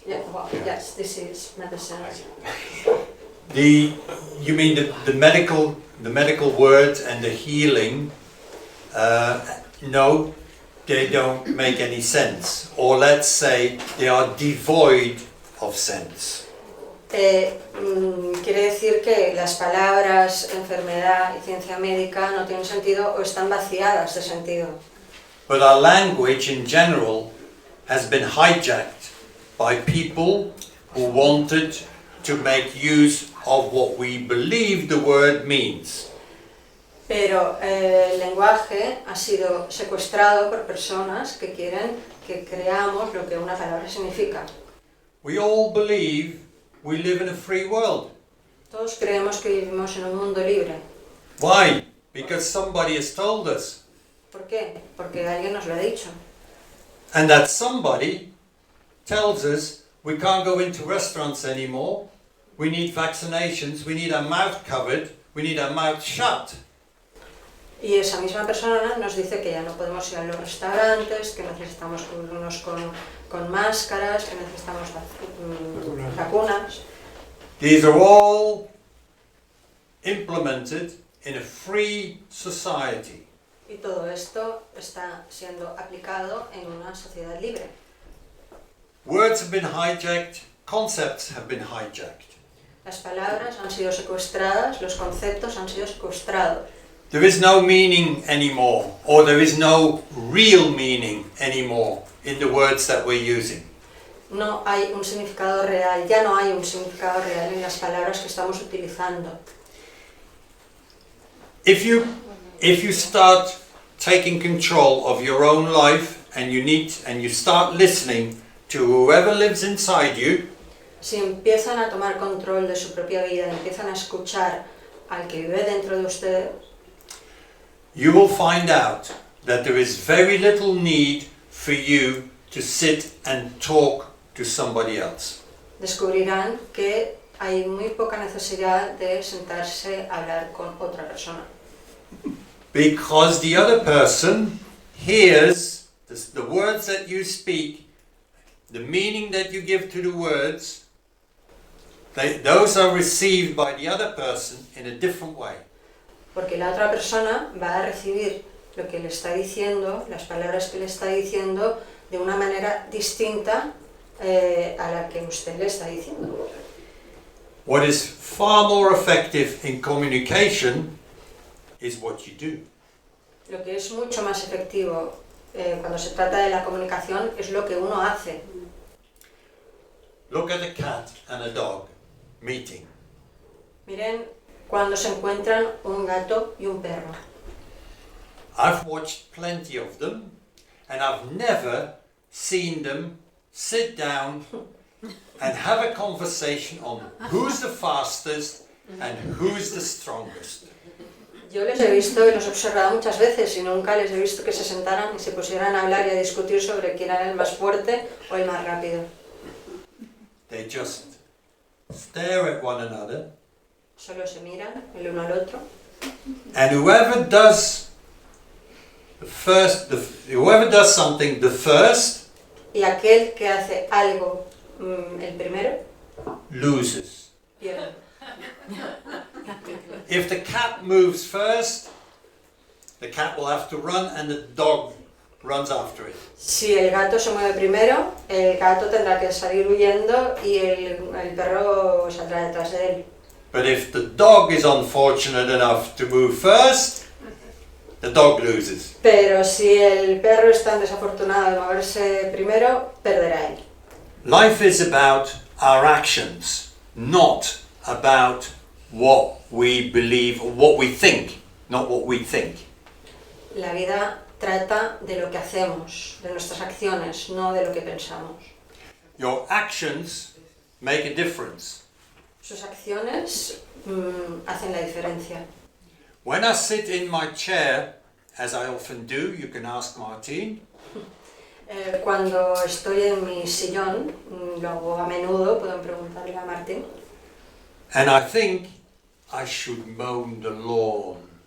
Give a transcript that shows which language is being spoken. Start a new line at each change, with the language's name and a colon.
English: Yeah, well, yes, disease, medicine. You mean the medical words and the healing? No, they don't make any sense. Or let's say they are devoid of sense.
Spanish: Quiere decir que las palabras enfermedad y ciencia médica no tienen sentido o están vaciadas de sentido.
English: But our language in general has been hijacked by people who wanted to make use of what we believe the word means.
Spanish: Pero el lenguaje ha sido secuestrado por personas que quieren que creamos lo que una palabra significa.
English: We all believe we live in a free world.
Spanish: Todos creemos que vivimos en un mundo libre.
English: Why? Because somebody has told us.
Spanish: ¿Por qué? Porque alguien nos lo ha dicho.
English: And that somebody tells us we can't go into restaurants anymore, we need vaccinations, we need our mouth covered, we need our mouth shut.
Spanish: Y esa misma persona nos dice que ya no podemos ir a los restaurantes, que necesitamos cubrirnos con máscaras, que necesitamos vacunas.
English: These are all implemented in a free society.
Spanish: Y todo esto está siendo aplicado en una sociedad libre.
English: Words have been hijacked, concepts have been hijacked.
Spanish: Las palabras han sido secuestradas, los conceptos han sido secuestrados.
English: There is no meaning anymore, or there is no real meaning anymore in the words that we're using.
Spanish: No hay un significado real, ya no hay un significado real en las palabras que estamos utilizando.
English: If you start taking control of your own life and you start listening to whoever lives inside you,
Spanish: Si empiezan a tomar control de su propia vida, empiezan a escuchar al que vive dentro de ustedes,
English: you will find out that there is very little need for you to sit and talk to somebody else.
Spanish: descubrirán que hay muy poca necesidad de sentarse a hablar con otra persona.
English: Because the other person hears the words that you speak, the meaning that you give to the words, those are received by the other person in a different way.
Spanish: Porque la otra persona va a recibir lo que le está diciendo, las palabras que le está diciendo, de una manera distinta a la que usted le está diciendo.
English: What is far more effective in communication is what you do.
Spanish: Lo que es mucho más efectivo cuando se trata de la comunicación es lo que uno hace.
English: Look at a cat and a dog meeting.
Spanish: Miren cuando se encuentran un gato y un perro.
English: I've watched plenty of them, and I've never seen them sit down and have a conversation on who's the fastest and who's the strongest.
Spanish: Yo les he visto y los he observado muchas veces y nunca les he visto que se sentaran y se pusieran a hablar y a discutir sobre quién era el más fuerte o el más rápido.
English: They just stare at one another.
Spanish: Solo se miran el uno al otro.
English: And whoever does something the first
Spanish: Y aquel que hace algo el primero
English: loses.
Spanish: pierde.
English: If the cat moves first, the cat will have to run and the dog runs after it.
Spanish: Si el gato se mueve primero, el gato tendrá que salir huyendo y el perro saldrá detrás de él.
English: But if the dog is unfortunate enough to move first, the dog loses.
Spanish: Pero si el perro es tan desafortunado de moverse primero, perderá él.
English: Life is about our actions, not about what we believe or what we think, not what we think.
Spanish: La vida trata de lo que hacemos, de nuestras acciones, no de lo que pensamos.
English: Your actions make a difference.
Spanish: Sus acciones hacen la diferencia.
English: When I sit in my chair, as I often do, you can ask Martine,
Spanish: Cuando estoy en mi sillón, lo hago a menudo, pueden preguntarle a Martín,
English: and I think I should mow the lawn,